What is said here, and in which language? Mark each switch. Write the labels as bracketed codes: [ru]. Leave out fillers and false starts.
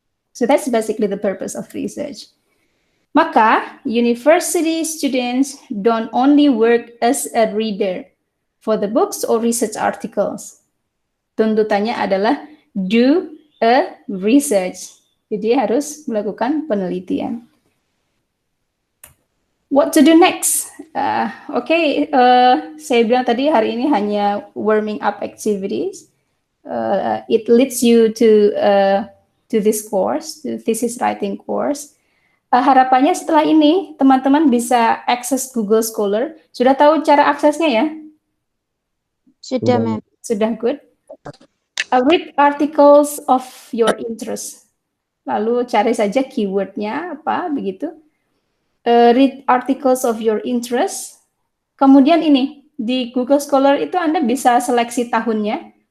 [en] So that's basically the purpose of research. Maka, university students don't only work as a reader for the books or research articles. [id] Tuntutannya adalah [en] do a research. [id] Jadi harus melakukan penelitian. [en] What to do next? [id] Saya bilang tadi hari ini hanya warming up activities. [en] It leads you to this course, to thesis writing course. [id] Harapannya setelah ini teman-teman bisa akses Google Scholar. Sudah tahu cara aksesnya ya? Sudah, Ma'am. Sudah, good. [en] Read articles of your interest. [id] Lalu cari saja keywordnya apa begitu. [en] Read articles of your interest. [id] Kemudian ini, di Google Scholar itu Anda bisa seleksi tahunnya.